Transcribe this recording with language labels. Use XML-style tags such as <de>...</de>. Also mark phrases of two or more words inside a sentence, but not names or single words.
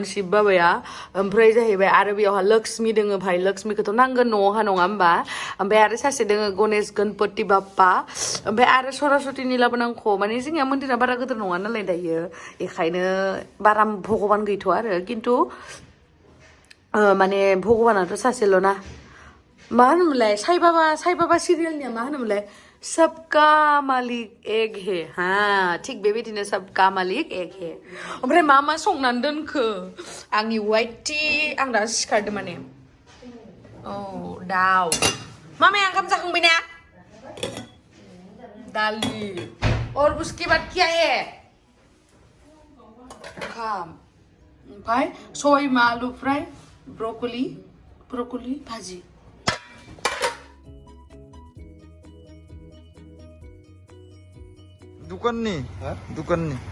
<brx>शिब बाबाया ओमफ्राय जाहैबाय आरो बेयावहा लक्ष्मी दोङो भाई लक्ष्मीखौथ' नांगोन न'आवहा नङा होमबा ओमफ्राय आरो सासे दोङो गणेश गणपति बाप्पा ओमफ्राय आरो सरस्वतीनि लाबोनांगौ माने जोंनिया मन्दिरा बारा गिदिर नङा नालाय दायो बेखायनो बारा भगबान गैथ'आ आरो खिन्थु माने भगबानाथ' सासेल' ना मा होनोमोनलाय साई बाबा सिरियालनिया मा होनोमोनलाय</brx> <hi>सबका मालिक एक हे</hi> <brx>हा थिग बेबायदिनो</brx> <hi>सबका मालिक एक हे</hi> <brx>ओमफ्राय मा संनानै दोनखो आंनि वाइटि आं दा सिखारदों माने औ दाउ मामाया ओंखाम जाखांबाय ना दालि</brx> <hi>और उसके बाद क्या है</hi> <brx>ओंखाम ओमफ्राय सबाय बिमा आलु फ्राय ब्रकलि भाजी दुकाननि दुकाननि</brx>